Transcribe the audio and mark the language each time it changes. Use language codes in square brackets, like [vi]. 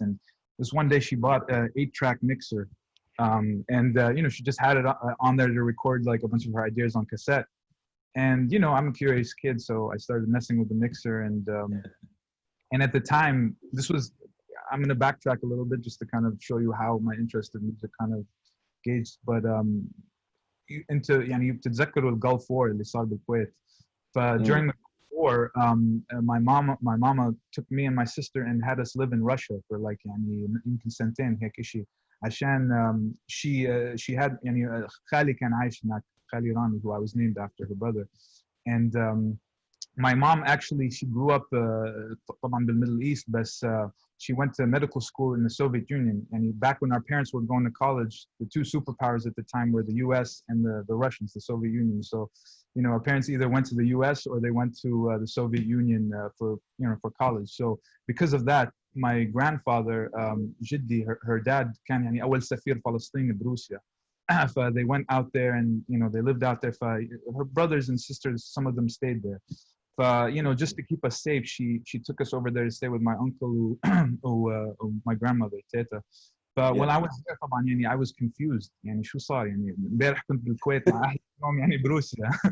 [en] And this one day, she bought an 8-track mixer, and you know, she just had it on there to record like a bunch of her ideas on cassette. And you know, I'm a curious kid, so I started messing with the mixer. And at the time, this was, I'm going to backtrack a little bit just to kind of show you how my interest in music kind of gauged. But into [ar] يعني بتتذكروا الجولف وور اللي صار بالكويت. [en] During the war, my mama took me and my sister and had us live in Russia for like [ar] يعني يمكن سنتين هيك شيء عشان [en] she had [ar] يعني خالي كان عايش هناك, خالي [en] Rami, who I was named after, her brother. And my mom actually, she grew up طبعا بالميدل East, but she went to medical school in the Soviet Union. And back when our parents were going to college, the two superpowers at the time were the US and the Russians, the Soviet Union. So, you know, our parents either went to the US or they went to the Soviet Union for college. So because of that, my grandfather, جدي, her dad, [ar] كان يعني أول سفير فلسطيني بروسيا. [en] They went out there and, you know, they lived out there. Her brothers and sisters, some of them stayed there. You know, just to keep us safe, she took us over there to stay with my uncle who my grandmother Teta. But when I was there [ar] طبعا يعني [en] I was confused. [ar] يعني شو صار يعني امبارح كنت بالكويت مع أهلي اليوم يعني بروسيا.